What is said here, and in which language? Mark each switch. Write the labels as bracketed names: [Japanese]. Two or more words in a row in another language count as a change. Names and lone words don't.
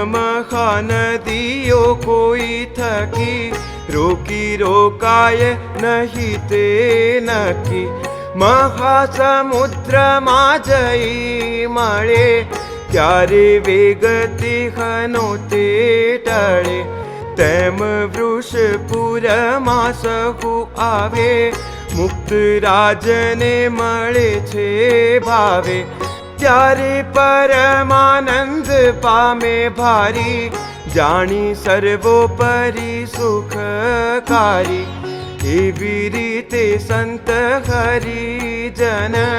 [Gujarati] મહાનદીઓ કોઈ થકી રોકી રોકાય નહીં તે નક્કી મહાસમુદ્ર મા જઈ મળે ત્યારે વેગતી ખનો તે ટળે તેમ વૃષપુર મા સહુ આવે મુક્ત રાજને મળે છે ભાવે ત્યારે પરમાનંદ પામે ભારી જાણી સર્વોપરિ સુખકારી એવી રીતે સંત હરિજન